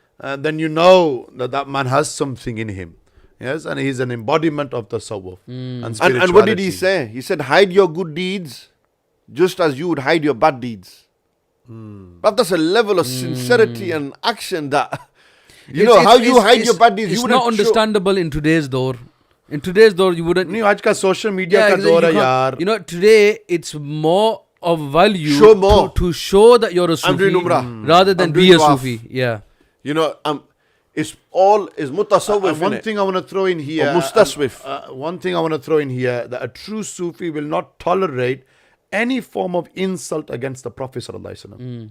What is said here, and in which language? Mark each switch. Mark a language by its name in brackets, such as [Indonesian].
[English] then you know that man has something in him. Yes, and he's an embodiment of Tassawuff and spirituality. And what did he say? He said, hide your good deeds just as you would hide your bad deeds. But that's a level of sincerity and action that... You know, how you hide your bad deeds. It's not understandable in today's door. In today's door, you wouldn't... [Hindi] नहीं आज का social media का दौर है यार. [English] You know, today, it's more of value to show that you're a Sufi I'm doing Umrah. rather than be a Sufi. Yeah. You know, it's mutasawwif. One thing I want to throw in here... mustaswif. One thing I want to throw in here, that a true Sufi will not tolerate any form of insult against the Prophet sallallahu alaihi wasallam.